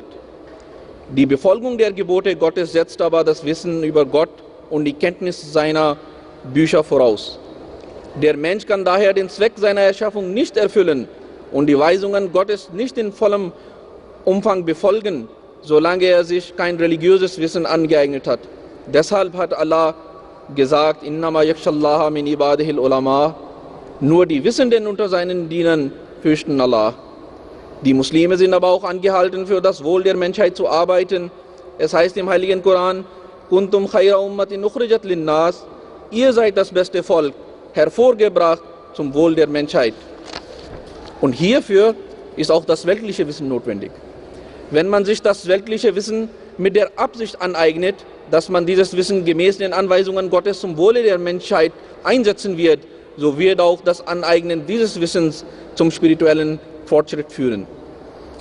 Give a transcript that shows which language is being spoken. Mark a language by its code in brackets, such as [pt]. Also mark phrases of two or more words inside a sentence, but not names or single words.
[de] Die Befolgung der Gebote Gottes setzt aber das Wissen über Gott und die Kenntnis seiner Bücher voraus. Der Mensch kann daher den Zweck seiner Erschaffung nicht erfüllen und die Weisungen Gottes nicht in vollem Umfang befolgen, solange er sich kein religiöses Wissen angeeignet hat. Deshalb hat Allah gesagt: [ar] إنما يخشى الله من عباده العلماء. [de] Nur die Wissenden unter seinen Dienern fürchten Allah. Die Muslime sind aber auch angehalten, für das Wohl der Menschheit zu arbeiten. Es heißt im heiligen Koran: [ar] كنتم خير أمة أخرجت للناس. [de] Ihr seid das beste Volk, hervorgebracht zum Wohl der Menschheit. Und hierfür ist auch das weltliche Wissen notwendig. Wenn man sich das weltliche Wissen mit der Absicht aneignet, dass man dieses Wissen gemäß den Anweisungen Gottes zum Wohle der Menschheit einsetzen wird, so wird auch das Aneignen dieses Wissens zum spirituellen Fortschritt führen.